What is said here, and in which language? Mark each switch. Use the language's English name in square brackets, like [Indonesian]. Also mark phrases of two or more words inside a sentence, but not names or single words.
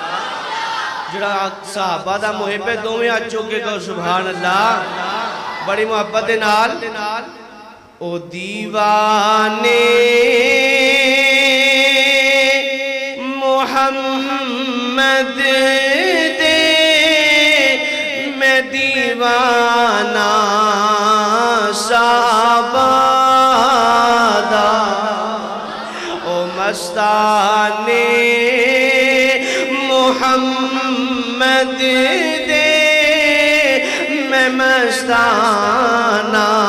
[Punjabi] جڑا صحابہ دا محب دوویں ہاتھ چوک کے کہو [Arabic] سبحان اللہ [Punjabi] بڑی محبت دے نال او دیوانے محمد دے میں دیوانہ صحابہ دا او مستانے محمد دے میں مستانہ